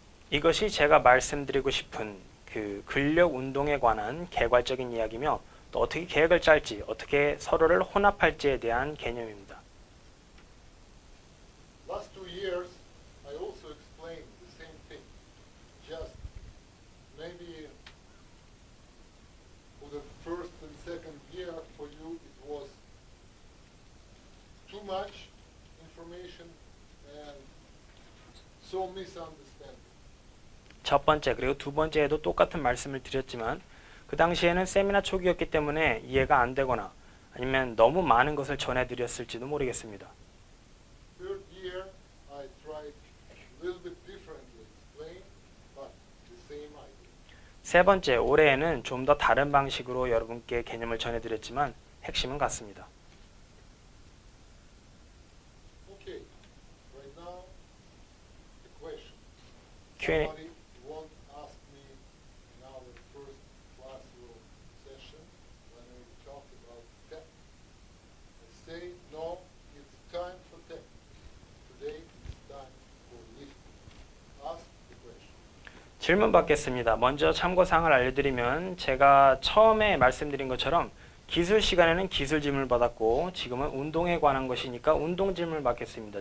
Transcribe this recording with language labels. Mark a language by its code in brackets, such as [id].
[ko] 이것이 제가 말씀드리고 싶은 그 근력 운동에 관한 개괄적인 이야기며 또 어떻게 계획을 짤지, 어떻게 서로를 혼합할지에 대한 개념입니다. [en] Last 2 years, I also explained the same thing. Just maybe for the first and second year for you it was too much information and so misunderstanding. [ko] 첫 번째 그리고 두 번째에도 똑같은 말씀을 드렸지만 그 당시에는 세미나 초기였기 때문에 이해가 안 되거나 아니면 너무 많은 것을 전해드렸을지도 모르겠습니다. [en] Third year, I tried a little bit differently explain, but the same idea. [ko] 세 번째, 올해에는 좀 더 다른 방식으로 여러분께 개념을 전해드렸지만 핵심은 같습니다. [en] Okay, right now, the question. Q&A. Somebody won't ask me in our first classroom session when we talked about tech. I say, no, it's time for tech. Today it's time for lifting. Ask the question. [ko] 질문 받겠습니다. 먼저 참고사항을 알려드리면 제가 처음에 말씀드린 것처럼 기술 시간에는 기술 질문을 받았고 지금은 운동에 관한 것이니까 운동 질문을 받겠습니다.